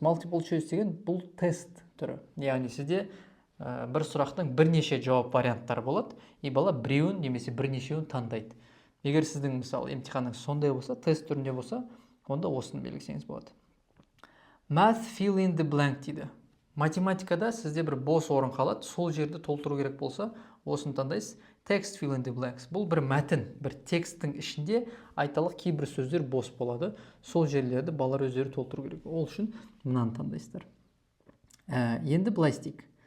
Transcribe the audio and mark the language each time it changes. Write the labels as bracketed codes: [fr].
[kk] Multiple choice деген бұл тест түрі. Яғни сізде бір сұрақтың бірнеше жауап варианттары болады, и бала біреуін немесе бірнешеуін таңдайды. Егер сіздің мысалы емтиханыңыз сондай болса, тест түрінде болса, онда осыны белгілесеңіз болады. [en] Math fill in the blank дейді. [kk] Математикада сізде бір бос орын қалады, сол жерді толтыру керек болса, осыны таңдайсыз. [en] Text fill in the blanks. [kk] Бұл бір мәтін, бір тексттің ішінде айталық кейбір сөздер бос болады. Сол жерлерді балалар өздері толтыру керек. Ол үшін мынаны таңдайсыздар. Енді былай істейік.